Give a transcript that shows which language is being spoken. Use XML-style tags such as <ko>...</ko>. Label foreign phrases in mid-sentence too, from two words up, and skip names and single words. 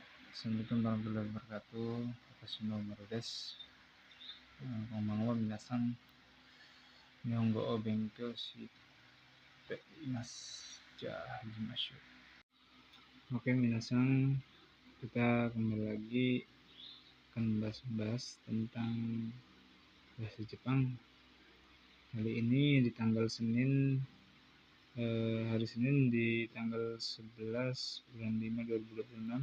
<ar>السلام عليكم ورحمة الله وبركاته.</ar> <ja>私のマルです。こんばんは皆さん. 日本語を勉強しています. 始めましょう.</ja> <id>Oke minasan, kita kembali lagi akan membahas tentang bahasa Jepang. Kali ini di tanggal Senin, hari Senin di tanggal 11 bulan 5 2026.</id>